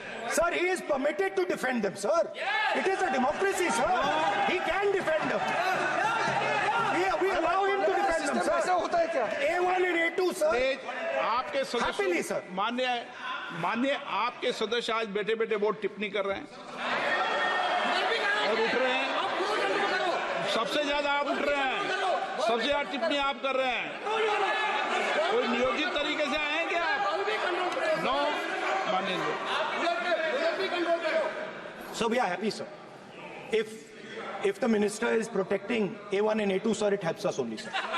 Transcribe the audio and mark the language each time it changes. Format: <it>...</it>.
<en>Sir, he is permitted to defend them, sir. It is a democracy, sir. He can defend them. We allow him to defend them,</en> <hi>ऐसा</hi> <en>sir.</en> <hi>होता है क्या?</hi> <en>A1 and A2, sir.</en> <hi>Please आपके</hi> <en>Happily, sir.</en> <hi>सदस्य मान्य आपके सदस्य आज बैठे बैठे बहुत टिप्पणी कर रहे हैं और उठ रहे हैं सबसे ज्यादा आप उठ रहे हैं सबसे ज्यादा टिप्पणी आप कर रहे हैं कोई नियोजित तरीके से आए हैं क्या आप नो माननीय</hi> <en>So we are happy, sir. If the minister is protecting A1 and A2, sir, it helps us only, sir.</en>